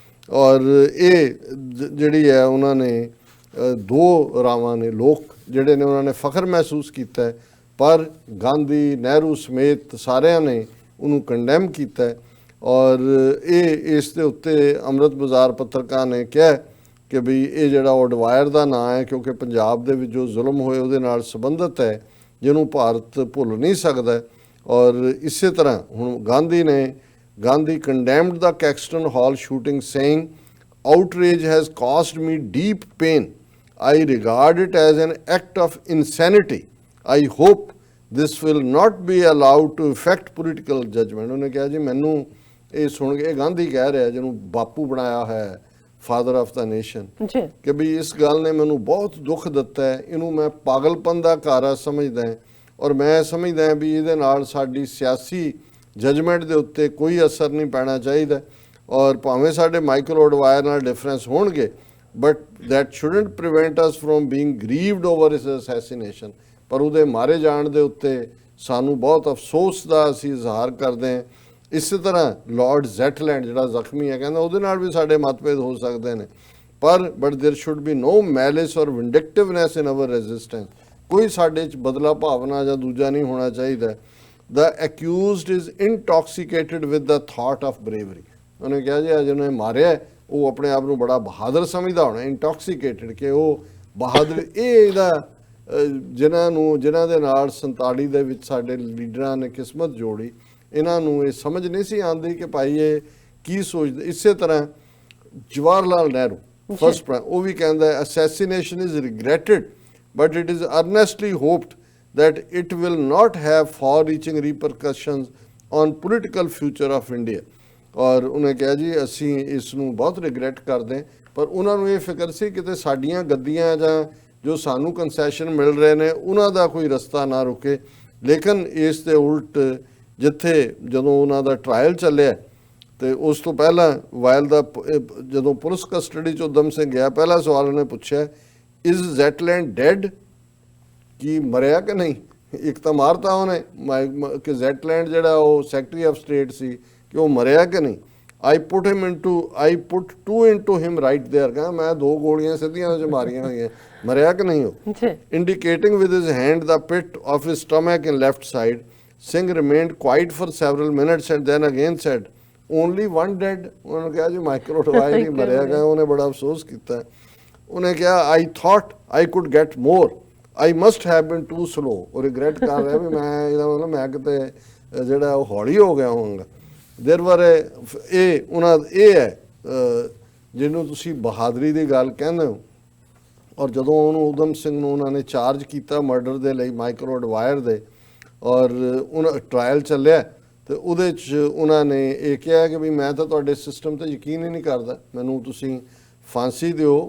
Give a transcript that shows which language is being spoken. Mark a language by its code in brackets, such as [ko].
[pa] ਔਰ ਇਹ ਜਿਹੜੀ ਹੈ ਉਹਨਾਂ ਨੇ 2 ਰਾਵਾਂ ਨੇ, ਲੋਕ ਜਿਹੜੇ ਨੇ ਉਹਨਾਂ ਨੇ ਫਖਰ ਮਹਿਸੂਸ ਕੀਤਾ, ਪਰ ਗਾਂਧੀ, ਨਹਿਰੂ ਸਮੇਤ ਸਾਰਿਆਂ ਨੇ ਉਹਨੂੰ ਕੰਡੈਮ ਕੀਤਾ। ਔਰ ਇਹ ਇਸ ਦੇ ਉੱਤੇ ਅੰਮ੍ਰਿਤ ਬਾਜ਼ਾਰ ਪੱਤਰਕਾਰ ਨੇ ਕਿਹਾ ਕਿ ਵੀ ਇਹ ਜਿਹੜਾ ਅਡਵਾਇਰ ਦਾ ਨਾਂ ਹੈ ਕਿਉਂਕਿ ਪੰਜਾਬ ਦੇ ਵਿੱਚ ਜੋ ਜ਼ੁਲਮ ਹੋਏ ਉਹਦੇ ਨਾਲ ਸੰਬੰਧਿਤ ਹੈ, ਜਿਹਨੂੰ ਭਾਰਤ ਭੁੱਲ ਨਹੀਂ ਸਕਦਾ। ਔਰ ਇਸੇ ਤਰ੍ਹਾਂ ਹੁਣ [en] Gandhi condemned the Caxton Hall shooting, saying, outrage has caused me deep pain. I regard it as an act of insanity. I hope this will not be allowed to affect political judgment. [pa] ਉਹਨੇ ਕਿਹਾ ਜੀ ਮੈਨੂੰ ਇਹ ਸੁਣ ਕੇ, ਇਹ ਗਾਂਧੀ ਕਹਿ ਰਿਹਾ ਜਿਹਨੂੰ ਬਾਪੂ ਬਣਾਇਆ ਹੈ, [en] father of the nation, [pa] ਕਿ ਵੀ ਇਸ ਗੱਲ ਨੇ ਮੈਨੂੰ ਬਹੁਤ ਦੁੱਖ ਦਿੱਤਾ ਹੈ, ਇਹਨੂੰ ਮੈਂ ਪਾਗਲਪਨ ਦਾ ਕਾਰਾ ਸਮਝਦਾ ਔਰ ਮੈਂ ਸਮਝਦਾ ਵੀ ਇਹਦੇ ਨਾਲ ਸਾਡੀ ਸਿਆਸੀ ਜਜਮੈਂਟ ਦੇ ਉੱਤੇ ਕੋਈ ਅਸਰ ਨਹੀਂ ਪੈਣਾ ਚਾਹੀਦਾ। ਔਰ ਭਾਵੇਂ ਸਾਡੇ ਮਾਈਕਲ ਅਡਵਾਇਰ ਨਾਲ ਡਿਫਰੈਂਸ ਹੋਣਗੇ, [en] But that shouldn't prevent us from being grieved over his assassination. [pa] ਪਰ ਉਹਦੇ ਮਾਰੇ ਜਾਣ ਦੇ ਉੱਤੇ ਸਾਨੂੰ ਬਹੁਤ ਅਫਸੋਸ ਦਾ ਅਸੀਂ ਇਜ਼ਹਾਰ ਕਰਦੇ ਹਾਂ। ਇਸੇ ਤਰ੍ਹਾਂ ਲਾਰਡ ਜ਼ੈਟਲੈਂਡ ਜਿਹੜਾ ਜ਼ਖਮੀ ਹੈ, ਕਹਿੰਦਾ ਉਹਦੇ ਨਾਲ ਵੀ ਸਾਡੇ ਮਤਭੇਦ ਹੋ ਸਕਦੇ ਨੇ, [en] But there should be no malice or vindictiveness in our resistance. [pa] ਕੋਈ ਸਾਡੇ 'ਚ ਬਦਲਾ ਭਾਵਨਾ ਜਾਂ ਦੂਜਾ ਨਹੀਂ ਹੋਣਾ ਚਾਹੀਦਾ। [en] The accused is intoxicated with the thought of bravery. [pa] ਉਹਨੇ ਕਿਹਾ ਜੀ ਅੱਜ ਉਹਨੇ ਮਾਰਿਆ ਉਹ ਆਪਣੇ ਆਪ ਨੂੰ ਬੜਾ ਬਹਾਦਰ ਸਮਝਦਾ ਹੋਣਾ, ਇੰਟੌਕਸੀਕੇਟਡ, ਕਿ ਉਹ ਬਹਾਦਰ। ਇਹ ਇਹਦਾ ਜਿਨ੍ਹਾਂ ਦੇ ਨਾਲ 47 ਦੇ ਵਿੱਚ ਸਾਡੇ ਲੀਡਰਾਂ ਨੇ ਕਿਸਮਤ ਜੋੜੀ, ਇਹਨਾਂ ਨੂੰ ਇਹ ਸਮਝ ਨਹੀਂ ਸੀ ਆਉਂਦੀ ਕਿ ਭਾਈ ਇਹ ਕੀ ਸੋਚਦੇ। ਇਸੇ ਤਰ੍ਹਾਂ ਜਵਾਹਰ ਲਾਲ ਨਹਿਰੂ ਫਸਟ ਉਹ ਵੀ ਕਹਿੰਦਾ [en] assassination is regretted but it is earnestly hoped that it will not have far-reaching repercussions on political future of India. [pa] ਔਰ ਉਹਨੇ ਕਿਹਾ ਜੀ ਅਸੀਂ ਇਸ ਨੂੰ ਬਹੁਤ ਰਿਗਰੈਟ ਕਰਦੇ, ਪਰ ਉਹਨਾਂ ਨੂੰ ਇਹ ਫਿਕਰ ਸੀ ਕਿਤੇ ਸਾਡੀਆਂ ਗੱਦੀਆਂ ਜਾਂ ਜੋ ਸਾਨੂੰ ਕੰਸੈਸ਼ਨ ਮਿਲ ਰਹੇ ਨੇ ਉਹਨਾਂ ਦਾ ਕੋਈ ਰਸਤਾ ਨਾ ਰੁਕੇ। ਲੇਕਿਨ ਇਸ ਦੇ ਉਲਟ ਜਿੱਥੇ ਜਦੋਂ ਉਹਨਾਂ ਦਾ ਟਰਾਇਲ ਚੱਲਿਆ ਤੇ ਉਸ ਤੋਂ ਪਹਿਲਾਂ ਵਾਇਲ ਦਾ ਜਦੋਂ ਪੁਲਿਸ ਕਸਟਡੀ 'ਚ ਉਦਮ ਸਿੰਘ ਗਿਆ, ਪਹਿਲਾ ਸਵਾਲ ਉਹਨੇ ਪੁੱਛਿਆ, [en] is Zetland dead, [pa] ਕੀ ਮਰਿਆ ਕਿ ਨਹੀਂ? ਇੱਕ ਤਾਂ ਮਾਰਤਾ ਉਹਨੇ ਕਿ ਜ਼ੈਟਲੈਂਡ ਜਿਹੜਾ ਉਹ ਸੈਕਟਰੀ ਆਫ ਸਟੇਟ ਸੀ, ਕਿ ਉਹ ਮਰਿਆ ਕਿ ਨਹੀਂ? [en] I put two into him right there, [pa] ਕਹਿੰਦਾ ਮੈਂ 2 ਗੋਲੀਆਂ ਸਿੱਧੀਆਂ ਉਹ 'ਚ ਮਾਰੀਆਂ ਹੋਈਆਂ, ਮਰਿਆ ਕਿ ਨਹੀਂ ਉਹ? [en] Indicating with his hand the pit of his stomach in left side, Singh remained quiet for several minutes and then again said, only one dead. [pa] ਉਹਨੇ ਕਿਹਾ ਜੀ ਮਾਈਕਰੋਡਵਾਇਰ ਹੀ ਮਰਿਆ ਗਿਆ। ਉਹਨੇ ਬੜਾ ਅਫਸੋਸ ਕੀਤਾ। ਉਹਨੇ ਕਿਹਾ [en] I thought I could get more, I must have been too slow। [pa] ਉਹ ਰਿਗਰੈਟ ਕਰ ਰਿਹਾ ਵੀ ਮੈਂ ਇਹਦਾ ਮਤਲਬ ਮੈਂ ਕਿਤੇ ਜਿਹੜਾ ਉਹ ਹੌਲੀ ਹੋ ਗਿਆ ਹੋਵਾਂਗਾ। ਦੇਰ ਵਰ ਇਹ ਉਹਨਾਂ ਇਹ ਹੈ ਜਿਹਨੂੰ ਤੁਸੀਂ ਬਹਾਦਰੀ ਦੀ ਗੱਲ ਕਹਿੰਦੇ ਹੋ। ਔਰ ਜਦੋਂ ਉਹਨੂੰ ਉਦਮ ਸਿੰਘ ਨੂੰ ਉਹਨਾਂ ਨੇ ਚਾਰਜ ਕੀਤਾ ਮਰਡਰ ਦੇ ਲਈ ਮਾਈਕਰੋਡਵਾਇਰ ਦੇ, ਔਰ ਉਹਨਾਂ ਟਰਾਇਲ ਚੱਲਿਆ ਤੇ ਉਹਦੇ 'ਚ ਉਹਨਾਂ ਨੇ ਇਹ ਕਿਹਾ ਕਿ ਵੀ ਮੈਂ ਤਾਂ ਤੁਹਾਡੇ ਸਿਸਟਮ 'ਤੇ ਯਕੀਨ ਹੀ ਨਹੀਂ ਕਰਦਾ, ਮੈਨੂੰ ਤੁਸੀਂ ਫਾਂਸੀ ਦਿਓ।